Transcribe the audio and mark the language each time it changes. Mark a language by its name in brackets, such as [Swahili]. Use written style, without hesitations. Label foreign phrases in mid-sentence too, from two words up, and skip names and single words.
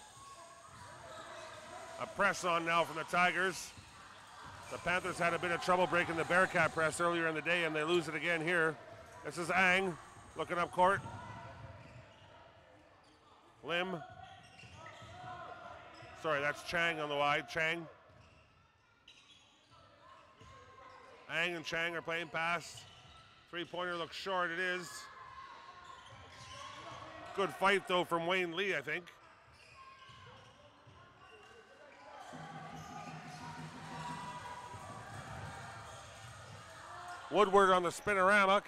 [English] A press on now from the Tigers. The Panthers had a bit of trouble breaking the Bearcat press earlier in the day, and they lose it again here. This is Ang looking up court. Lim. Sorry, that's Chang on the wide. Chang. Ang and Chang are playing pass. Three-pointer looks short. It is. Good fight, though, from Wayne Lee, I think. Woodward on the spinorama.